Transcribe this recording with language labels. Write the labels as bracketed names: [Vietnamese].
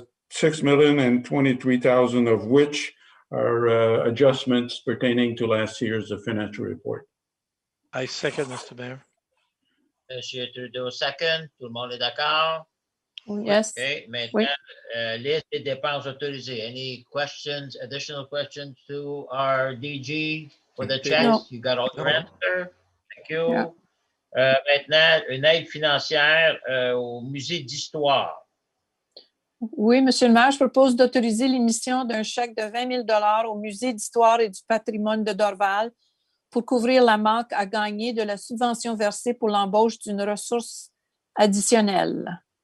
[English] $6,023,000 of which are adjustments pertaining to last year's financial report. I second, Mr. Mayor. [French] Monsieur Trudeau, second. Tout le monde est d'accord? [English] Yes. OK. [French] Maintenant, liste des dépenses autorisées. [English] Any questions, additional questions to our DG for the checks? No. You got all your No. answer? Thank you. Yeah. [French] Maintenant, une aide financière au musée d'histoire. Oui, Monsieur le maire, je propose d'autoriser l'émission d'un chèque de 20 000 au Musée d'histoire et du patrimoine de Dorval pour couvrir la manque à gagner de la subvention versée pour l'embauche d'une ressource additionnelle.